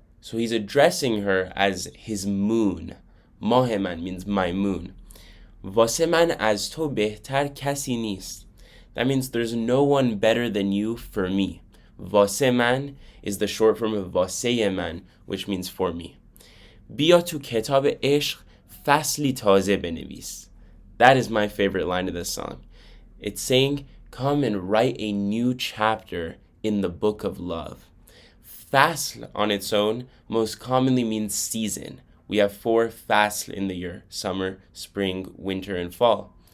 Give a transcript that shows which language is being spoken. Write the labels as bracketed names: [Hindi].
[English] So he's addressing her as his moon. [Persian] ماه من [English] means my moon. [Persian] واسه من از تو بهتر کسی نیست. [English] That means there's no one better than you for me. [Persian] واسه من [English] is the short form of واسه من, which means for me. [Persian] بیا تو کتاب عشق فصلی تازه بنویس. [English] That is my favorite line of the song. It's saying, come and write a new chapter in the book of love. Fasl on its own most commonly means season. We have 4 fasl in the year: summer, spring, winter, and fall.